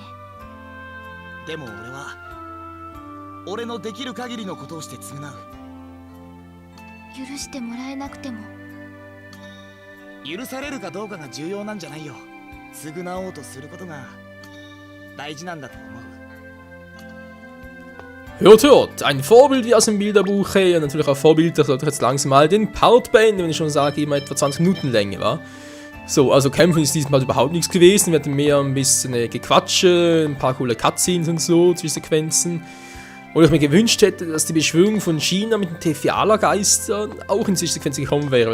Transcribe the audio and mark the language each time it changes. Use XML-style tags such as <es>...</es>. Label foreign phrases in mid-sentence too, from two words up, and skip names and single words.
<ja>でも俺は俺のできる限りのことをして償う。許してもらえなくても。許されるかどうかが重要なんじゃないよ。償おうとすることが大事なんだと思う。</ja> <de>Hört, hört! Ein Vorbild wie aus dem Bilderbuch, und natürlich auch Vorbild, das sollte ich jetzt langsam mal den Part beenden, wenn ich schon sage, immer etwa 20 Minuten Länge war. So, also Kämpfen ist diesmal überhaupt nichts gewesen. Wir hatten mehr ein bisschen Gequatsche, ein paar coole Cutscenes und so, Zwischensequenzen. Wo ich mir gewünscht hätte, dass die Beschwörung von China mit den Tefiala-Geistern auch in Zwischensequenzen gekommen wäre.</de>